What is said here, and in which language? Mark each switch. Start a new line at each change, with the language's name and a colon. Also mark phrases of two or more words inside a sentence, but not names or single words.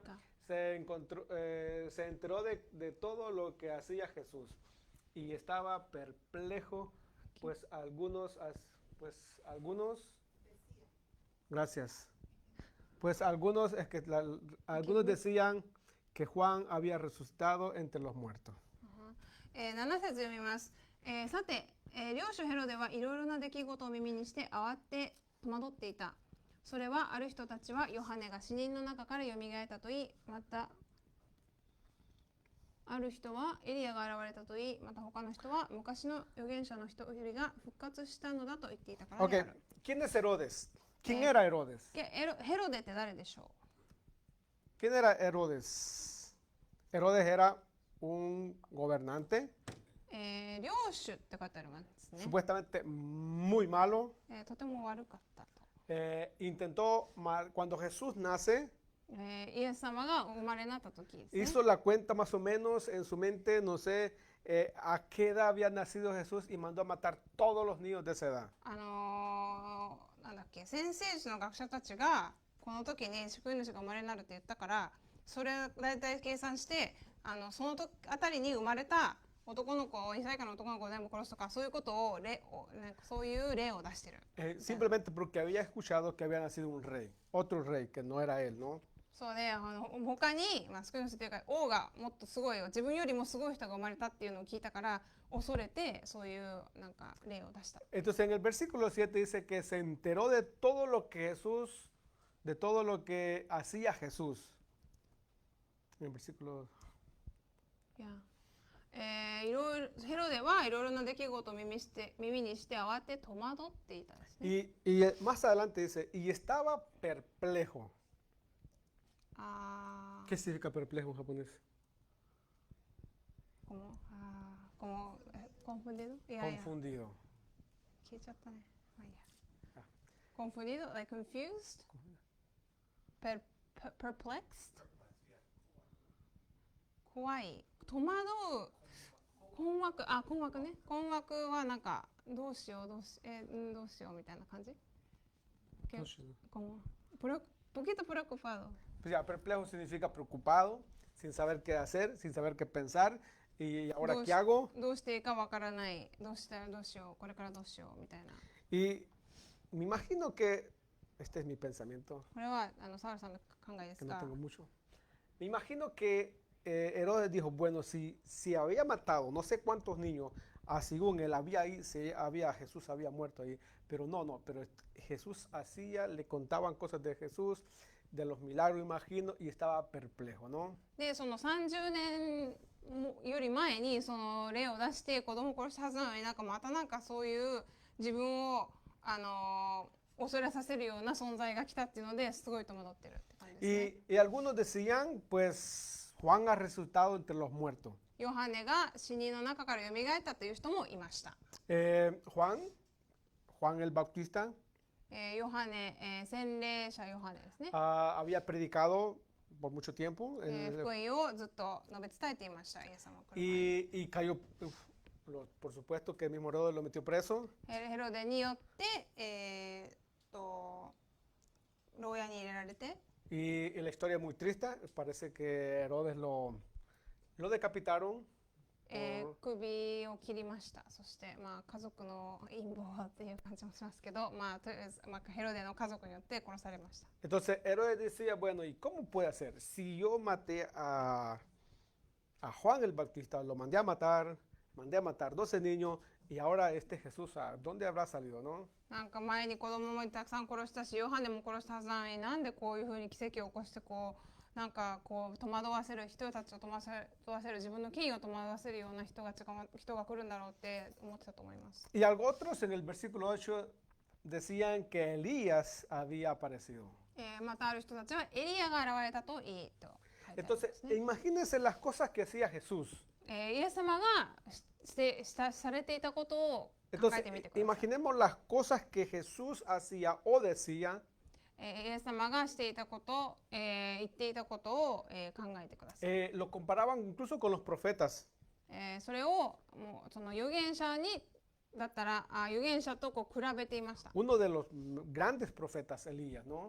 Spanish: Se enteró de todo lo que hacía Jesús y estaba perplejo, pues algunos, gracias, pues algunos, algunos decían que Juan había resucitado entre los muertos.
Japanese: 7 節読みます。さて、領主ヘロデはいろいろな出来事を耳にして慌て戸惑っていた。それはある人たちはヨハネが死人の中からよみがえったと言い、またある人はエリアが現れたと言い、また他の人は昔の預言者の一人が復活したのだと言っていたからであ
Spanish: Ok,
Japanese: る。
Spanish: ¿quién es Herodes? ¿Quién Eh. era Herodes?
Japanese: ヘロデって誰でしょ
Spanish: ¿Quién era Herodes? Herodes era un gobernante,
Japanese: う？領主って書いてあるんですね。
Spanish: supuestamente muy malo.
Japanese: とても悪かったと。
Spanish: Intentó, cuando Jesús nace,
Japanese: イエス様がお生まれになった時ですね。
Spanish: hizo la cuenta más o menos en su mente, no sé a qué edad había nacido Jesús y mandó a matar todos los niños de esa edad.
Japanese: なんだっけ、先生術の学者たちがこの時に救い主が生まれになるって言ったから、それを大体計算して、その時あたりに生まれた男の子を2歳以下の男の子を全部殺すとか、そういうことをなんかそういう例を出してる。
Spanish: Simplemente porque había escuchado que había nacido un rey, otro rey que no era él, ¿no?
Japanese: そうで、他に、救い主というか王がもっとすごいよ、自分よりもすごい人が生まれたっていうのを聞いたから恐れて、そういうなんか例を出した。
Spanish: Entonces en el versículo 7 dice que se enteró de todo lo que Jesús, de todo lo que hacía Jesús. En el versículo
Japanese: いや、いろいろヘロデはいろいろな出来事を耳にして慌て戸惑っていたんですね。
Spanish: y más adelante dice, y estaba perplejo.
Japanese: あ
Spanish: ¿Qué significa perplejo en japonés?
Japanese: コンフンディド？いやいや、
Spanish: Confundido.
Japanese: 消えちゃったね。まあいいや。コンフンディド？
English: like confused? Perplexed?
Japanese: 怖い。戸惑う。困惑。困惑ね。困惑はなんかどうしようどうしようみたいな感じ。
Spanish: como poquito preocupado. Pues ya, perplejo significa preocupado, sin saber qué hacer, sin saber qué pensar. ¿Y ahora qué hago? どうしていいかわからない。どうしよう。これからどうしようみたいな。 Y me imagino que, este es mi pensamiento,
Japanese: これはサウルさんの考えです
Spanish: que no
Japanese: が、
Spanish: tengo mucho. Me imagino que Herodes dijo, bueno, si había matado no sé cuántos niños según él había ahí, Jesús había muerto ahí, pero no, pero Jesús le contaban cosas de Jesús, de los milagros, imagino, y estaba perplejo, ¿no?
Japanese: でその30年より前にその例を出して子供を殺したはずなのになんかまたなんかそういう自分を恐れさせるような存在が来たっていうのですごい戸惑ってるって感じですね。
Spanish: Y algunos decían, pues Juan ha resucitado entre los muertos.
Japanese: ヨハネが死人の中から蘇ったという人もいました。
Spanish: Juan el Bautista
Japanese: ヨハネ、洗礼者ヨハネですね。
Spanish: había predicado por mucho tiempo
Japanese: 福音をずっと述べ伝えていました、イエス様が来る前に。
Spanish: y cayó, por supuesto que el mismo Herodes lo metió preso.
Japanese: ヘロデによって、牢屋に入れられて、
Spanish: Y la historia es muy triste, parece que Herodes lo decapitaron.
Japanese: 首を切りました。そして、まあ、家族の陰謀っていう感じもしますけど、まあ、とりあえず、まあ、ヘロデの家族によって殺されました。
Spanish: Entonces Herodes decía, bueno, ¿y cómo puede ser? Si yo maté a Juan el Bautista, lo mandé a matar 12 niños y ahora este Jesús, ¿a dónde habrá salido, no?
Japanese: なんか前に子供もたくさん殺したし、ヨハネも殺したはずなのになんでこういうふうに奇跡を起こしてなんか戸惑わせる人たちを戸惑わせる自分の権威を戸惑わせるような人が来るんだろうって思ってたと思います。
Spanish: Y algo otros en el versículo 8 decían que Elías había aparecido.
Japanese: またある人たちはエリアが現れたといいと書いてありま
Spanish: Entonces,
Japanese: すね。
Spanish: imagínense las cosas que hacía Jesús.
Japanese: イエス様がされていたことを考え
Spanish: Entonces,
Japanese: てみてください。
Spanish: imaginemos las cosas que Jesús hacía o decía.
Japanese: イエス様がしていたこと、言っていたことを、考えてください。
Spanish: Lo comparaban incluso con los profetas.
Japanese: それをもうその預言者にだったら預言者と比べていました。
Spanish: Uno de los grandes profetas, Elías, ¿no?